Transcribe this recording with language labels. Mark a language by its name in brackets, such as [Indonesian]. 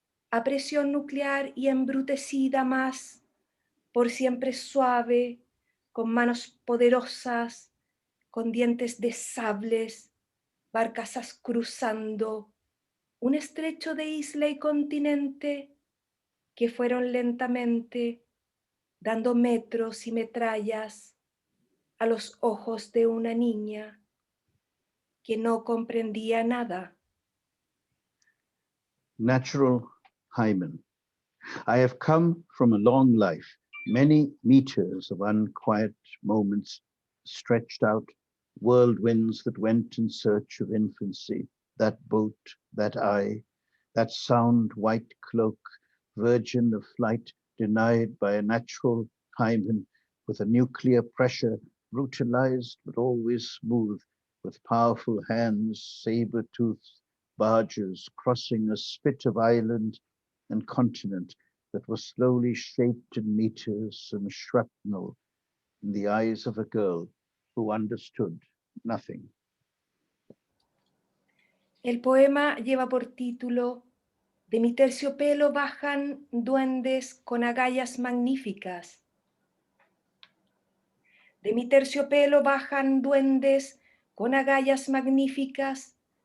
[Spanish] a presión nuclear y embrutecida más, por siempre suave, con manos poderosas, con dientes de sables, barcazas cruzando un estrecho de isla y continente que fueron lentamente dando metros y metrallas a los ojos de una niña que no comprendía nada. [English] Natural hymen. I have come from a long life, many meters of unquiet moments stretched out, whirlwinds that went in search of infancy, that boat, that eye, that sound white cloak, virgin of flight, denied by a natural hymen with a nuclear pressure, brutalized but always smooth, with powerful hands, saber-toothed barges crossing a spit of island and continent that was slowly shaped in meters and shrapnel in the eyes of a girl who understood nothing. [Spanish] El poema lleva por título De mi terciopelo bajan duendes con agallas magníficas. De mi terciopelo bajan duendes con agallas magníficas.